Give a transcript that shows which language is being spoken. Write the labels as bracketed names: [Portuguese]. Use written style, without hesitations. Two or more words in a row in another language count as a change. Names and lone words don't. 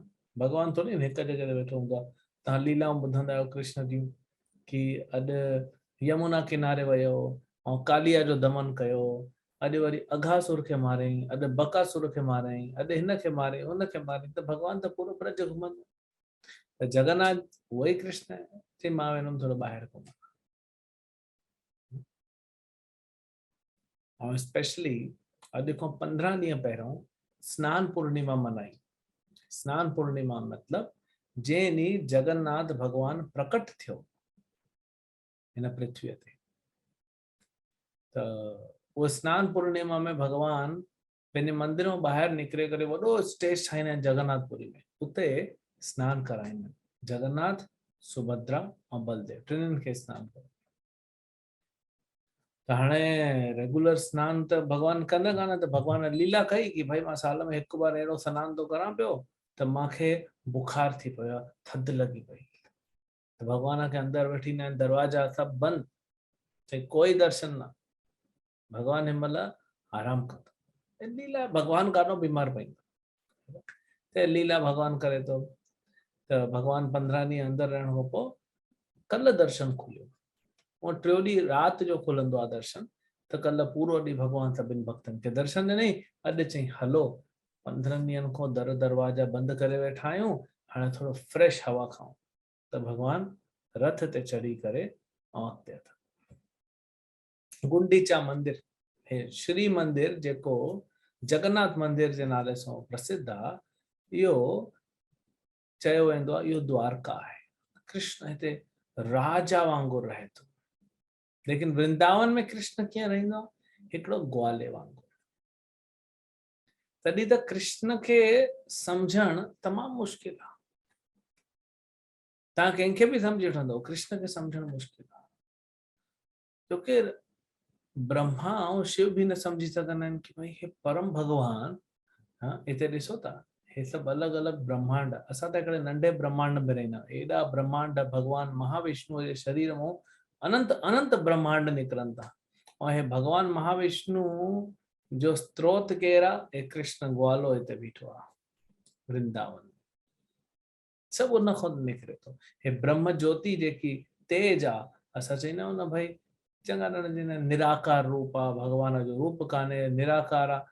[Sindhi] भगवान थोड़ी हिकु जॻह ते वेठो हूंदो आहे। तव्हां लीलाऊं ॿुधंदा आहियो कृष्ण जी कि अॼु यमुना किनारे वियो ऐं कालिया जो दमन कयो, अॼु वरी अघासुर खे मारियईं, अॼु बकासुर खे मारियईं, अॼु हिन खे मारे हुन खे मारे। त भगवान त पूरो ब्रज घुमंदो। त जगन्नाथ उहो ई कृष्ण आहे। चई मां वेंदुमि थोरो ॿाहिरि घुमण। ऐं स्पेशली अॼु खां 15 ॾींहं पहिरियों स्नान पूर्णिमा मल्हाई। स्नान पूर्णिमा मतलब जंहिं ॾींहुं जगन्नाथ भगवान प्रकट थियो हिन पृथ्वीअ ते। त उहो स्नान पूर्णिमा में भगवान पंहिंजे मंदिर मां ॿाहिरि निकिरे करे वॾो स्टेज ठाहींदा आहिनि जगन्नाथपुरी में, उते स्नान कराईंदा आहिनि। जगन्नाथ, सुभद्रा ऐं बलदेव टिनिनि खे स्नान कराईंदा। त हाणे रेगुलर स्नान त भगवान कंदा कान, त भगवान लीला कई कि भाई मां साल में हिकु बार अहिड़ो स्नान थो करां पियो त मूंखे बुखार थी पियो, थधि लॻी पई। त भगवान खे अंदरि वठी ईंदा आहिनि, दरवाजा सभु बंदि, चई कोई दर्शन न। भगवान हिन महिल आराम कंदो। लीला भगवान काॾो बीमार पईंदो, त लीला भगवान करे थो। त भगवान 15 ॾींहं अंदरि रहण खां पोइ कल्ह दर्शन खुलियो, और टियों ॾींहुं राति जो खुलंदो आहे दर्शन। त कल्ह पूरो ॾींहुं भगवान सभिनि भक्तनि खे दर्शन ॾिनई। अॼु चई हलो 15 ॾींहंनि खां दरवाजा बंदि करे वेठा आहियूं, हाणे थोरो फ्रेश हवा खाऊं। त भगवान रथ ते चढ़ी करे ऐं अॻिते गुंडीचा मंदिर, हे श्री मंदिर जेको जगन्नाथ मंदिर जे नाले सां प्रसिद्ध आहे, इहो चयो वेंदो आहे इहो द्वारका आहे। कृष्ण हिते राजा वांगुरु रहे थो। लेकिन वृंदावन में कृष्ण कीअं रहंदो आहे? हिकिड़ो ग्वाले वांगुरु। तॾहिं त कृष्ण खे सम्झण तमामु मुश्किल आहे। तव्हां कंहिंखे बि सम्झी वठंदो, कृष्ण खे सम्झण मुश्किल आहे, छोकी ब्रह्मा ऐं शिव भी न सम्झी सघंदा आहिनि कि भई हे परम भगवान। हिते ॾिसो था, हे सभु अलॻि अलॻि ब्रह्मांड, असां त हिकिड़े नंढे ब्रह्मांड में रहंदा आहियूं। एॾा ब्रह्मांड भगवान महाविष्णु जे शरीर मां अनंत अनंत ब्रह्मांड निकिरनि था। ऐं हे भगवान महाविष्णु जो स्त्रोत केरु आहे? हे कृष्ण ग्वालो हिते बीठो आहे वृंदावन। सभु उन खां निकिरे थो। हे ब्रह्म ज्योति जेकी तेज आहे, असां चईंदा आहियूं न भाई चङा ॼणा चवंदा आहिनि निराकार रूप आहे, भॻवान जो रूप कान्हे, निराकार आहे।